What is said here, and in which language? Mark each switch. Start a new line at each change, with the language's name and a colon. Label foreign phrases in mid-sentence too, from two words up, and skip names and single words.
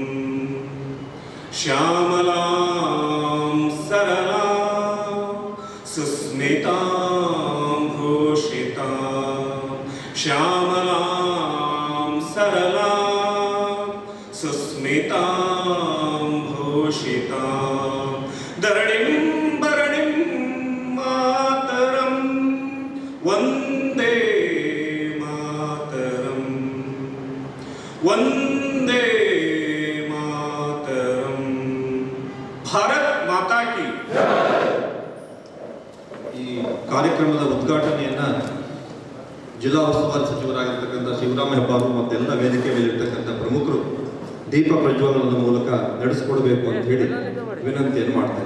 Sanskrit: श्यामलां सरलां सुस्मितां भूषितां श्यामलां सरलां सुस्मितां भूषितां धरणिं भरणिं मातरं वन्दे मातरं वन्दे
Hindi: भारत माता की.
Kannada: ಈ ಕಾರ್ಯಕ್ರಮದ ಉದ್ಘಾಟನೆಯನ್ನ ಜಿಲ್ಲಾ ಉಸ್ತುವಾರಿ ಸಚಿವರಾಗಿರ್ತಕ್ಕಂಥ ಶಿವರಾಮ ಹೆಬ್ಬಾರ್ ಮತ್ತೆಲ್ಲ ವೇದಿಕೆ ಮೇಲಿರ್ತಕ್ಕಂಥ ಪ್ರಮುಖರು ದೀಪ ಪ್ರಜ್ವಲನದ ಮೂಲಕ ನಡೆಸಿಕೊಡ್ಬೇಕು ಅಂತ ಹೇಳಿ ವಿನಂತಿಯನ್ನು ಮಾಡ್ತೇನೆ.